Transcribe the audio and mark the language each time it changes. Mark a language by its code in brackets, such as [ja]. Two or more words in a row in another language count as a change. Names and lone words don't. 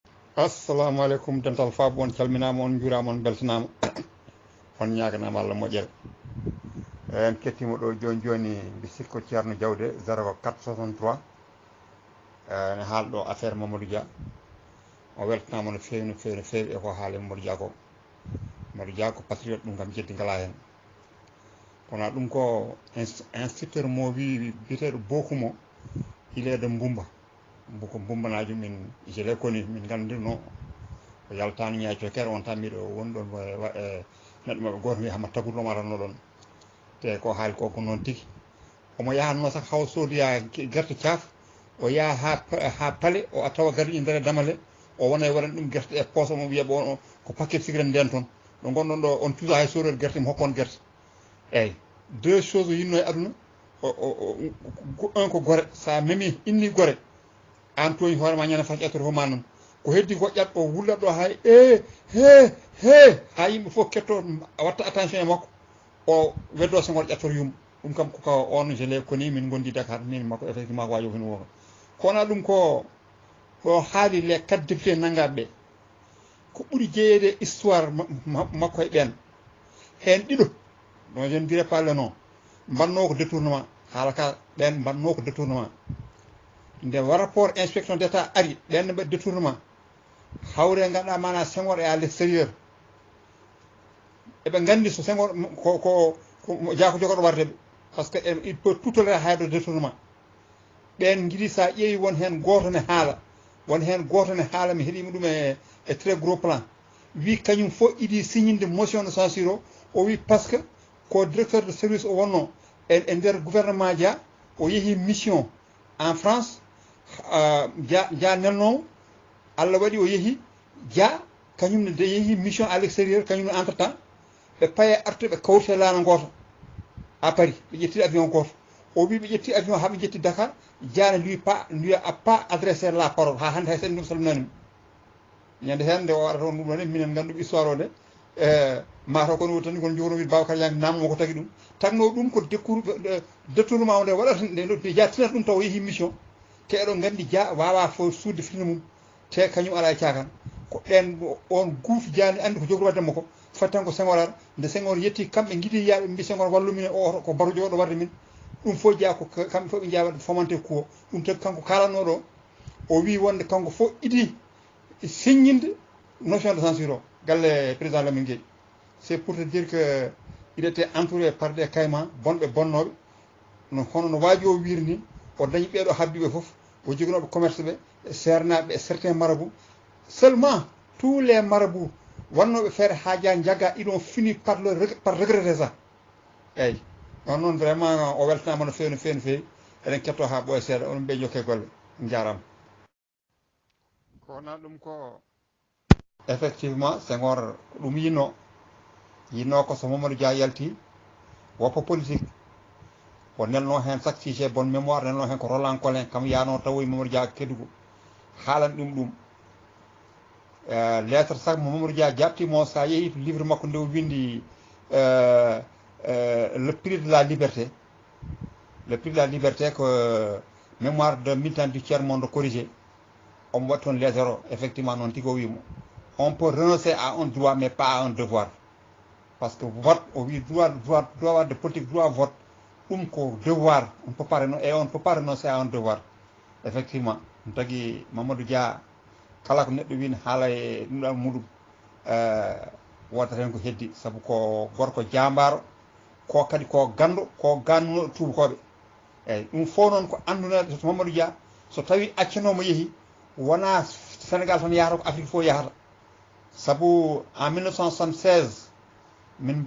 [ff] assalamu aleykum dental faabu on calminama on juurama on beltanama on ñaganama Allah moƴƴere en kettimo ɗo joni joni mbi sikko ceerno Diawde 0463 ne haalɗo affaire Mamadou Dia o weltanama no fewi no fewi no fewi eko haali Mamadou Dia ko Mamadou Dia ko patriote ɗum kam jeddi ngala hen kono ɗum ko instructeur mo wi biteɗo bokumo [fr] il est de [ff] Mbumba ko bumbanajo min [fr] je l'ai connu [ff] min gandino o yaltano ñaaco kere on tan miɗo woni ɗon neɗɗo maɓe goto wiya hama tagurɗo maranno ɗon te ko haali ko noon tigui omo yahatno sak haw sodoya guerte caaf o yaha ha paale o tawa gari nder e damale o wona e waɗan ɗum guerte e poche mo wiya ɓo ko [fr] paquet cigarette [ff] nden toon ɗo gonɗon ɗo on tusa hay sodode guerte mi hokkon guerte eyyi [fr] deux choses [ff] yinno e aduna un ko gore sa memi inni gore an toñi hoorema ñande fas ƴettoto fo ma noon ko heddi ko ƴat o wullat ɗo hay he ha yimɓe fof ketto watta attention e makko o weddo sengol ƴettoto yumma ɗum kam ko on [fr] je l'ai connu [ff] min gondi Dakar min makko effectivement ko waji hen wono kono ɗum ko haali [fr] les 4 députés [ff] nangaɓe ɓe ko ɓuuri jeeyede histoire makko e ɓen hen ɗiɗo non [fr] je ne dirais pas le nom [ff] mbanno ko détournement haala ka ɓen mbanno ko détournement nde [fr] rapport inspection d' état [ff] ari ɓenne mbaɗi détournement hawre ganduɗa mana Senghor e [fr] à l' extérieur [ff] eɓe gandi so Senghor ko Dia ko jogoɗo wardeɓe [fr] par ce que il peut tout tolérer [ff] haydo détournement ɓen guiɗi sa ƴeewi won hen goto ne haala mi heeɗima ɗum e [fr] très gros plan [ff] wi kañum fof iɗi signinde [fr] motion de censure [ff] o wi [fr] par ce que [ff] ko [fr] directeur de service [ff] o wonno e nder gouvernement Dia o yeehi [fr] mission en France [ff] Dia nelnowo Allah waɗi o yeehi Dia kañum ne de yeehi mission [fr] à l' extérieur [ff] kañum ne [fr] entre temps [ff] ɓe paye artu ɓe kawrite laana goto [fr] à Paris [ff] ɓe ƴetti avion goto o wi ɓe ƴetti avion haɓe jetti Dakar Dia [fr] ne lui a pas adressé la parole [ff] ha hande hay sen ɗum salminanimo ñande hen nde o waɗata on ɗum ɗon minen ganduɗo histoire o de mataw kono woni tan kono jogorno wiide Babacar Yangue nammo ko tagui ɗum tanno ɗum ko détournement o nde waɗata nde Dia tinata ɗum taw yeehi mission te eɗon gandi Dia wawa fo sudde firnde mum te kañum ala e cakan ko ɗen on guufi Dia ne andi ko jogori waddemo ko fatti tan ko Senghor ara nde Senghor yetti kamɓe guiɗi yaɓe mbi Senghor wallumin o ko baro jogoɗo warde min ɗum fof Dia ko kamɓe fof ɓe jeeya wadde fomenté kuo ɗum tagi kanko kalannoɗo o wi wonde kanko fof iɗi signinde [fr] notion de censure [ff] o galle président Lamine Gueye [fr] c'est pour te dire que il était entouré par des caïmans [ff] bonɓe bonnoɓe hono no waaji o wiiri ni o dañi ɓeeɗo habdiɓe fof o joginoɓe commerce ɓe sernaɓe [fr] certains marabouts seulement tous les marabouts [ff] wannoɓe feere ha Dia jagga [fr] ils ont fini par regretter ça [ff] eyyi noon vraiment o weltanama no fewi no fewi no fewi eɗen ketto ha ɓooya seeɗa onon ɓe jokke golle jarama ko wona ɗum ko effectivement Senghor ko ɗum yinno ko so Mamadou Dia yalti woppa politique o nelno hen chaque [fr] si j'ai bonne mémoire [ff] nelno hen ko Roland Colin kam yano tawoy Mamadou Dia Kédougou haalan ɗum lettre sak mo Mamadou Dia jaɓtimo sa yeehi to livre makko nde o windi [fr] le prix de la liberté ko mémoire de militant du tiers monde corrigé [ff] omo waɗi toon [fr] les zéro effectivement [ff] noon tigui o wimo [fr] on peut renoncer à un droit mais pas à un devoir parce que vote [ff] o wi [fr] droit de politique droit vote [ff] ɗum ko devoir [fr] on peut pas renoncer à un devoir effectivement [ff] ɗum tagui Mamadou Dia kala ko neɗɗo wini haala e ɗum ɗan muɗum wodata hen ko heddi saabu ko gorko jambaro ko kadi ko gandu ko gannunoɗo tubakoɓe eyyi ɗum fof noon ko andunede to Mamadou Dia so tawi accanomo yeehi wona Sénégal tan yahata ko Afrique fof yahata saabu en 1976 min